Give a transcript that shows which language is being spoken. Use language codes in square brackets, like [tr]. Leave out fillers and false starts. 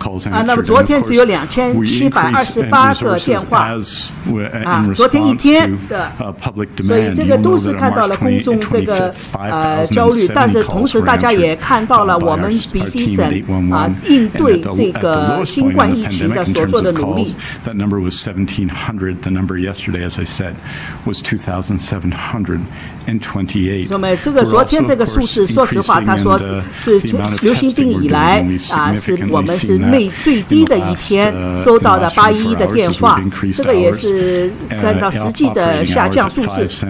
[zh] 那么昨天只有2728个电话昨天一天的所以这个都是看到了公众这个焦虑，但是同时大家也看到了我们 BC 省应对这个新冠疫情的所做的努力。 [en] That number was 1,700. The number yesterday, as I said, was 2,728. [zh] 那么这个昨天这个数字，说实话，他说是流行病以来是我们是最低的一天收到的811的电话，这个也是看到实际的下降数字。